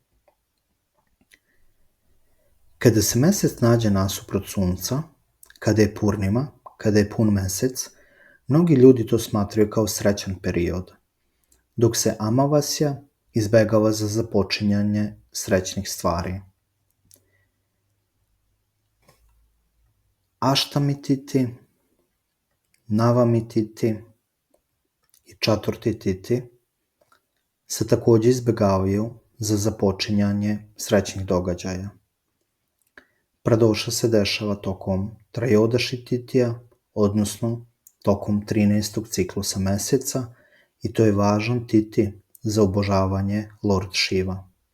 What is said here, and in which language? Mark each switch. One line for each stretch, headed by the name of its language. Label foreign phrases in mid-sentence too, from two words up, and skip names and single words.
Serbian: Kada se mesec nađe nasuprot Sunca, kada je Purnima, kada je pun mesec, mnogi ljudi to smatraju kao srećan period, dok se Amavasja izbegava za započinjanje srećnih stvari. Aštami titi, Navami titi i Čaturti titi se takođe izbegavaju za započinjanje srećnih događaja. Pradoša se dešava tokom Trayodaši titija, odnosno tokom 13. ciklusa meseca, i to je važan titi za obožavanje Lord Shiva.